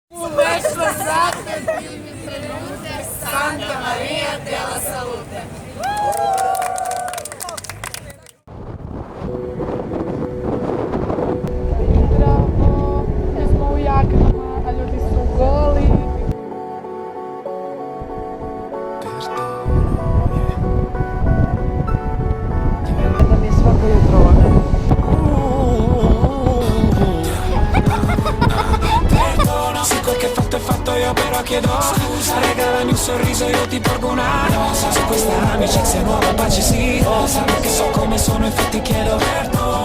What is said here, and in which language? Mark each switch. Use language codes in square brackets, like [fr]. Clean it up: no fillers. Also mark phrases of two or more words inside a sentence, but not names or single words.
[it] verso esatto di benvenute, Santa Maria della Salute. [sr] Zdravo, jesmo u jaknama, a ljudi su goli. Da mi je svako jutro ovako. [it] Perdono se quel che fatto è fatto, io però chiedo scusa. Regalami un sorriso, io ti porgo una rosa. Su questa amicizia nuova pace sì, perché so come sono, infatti chiedo perdono.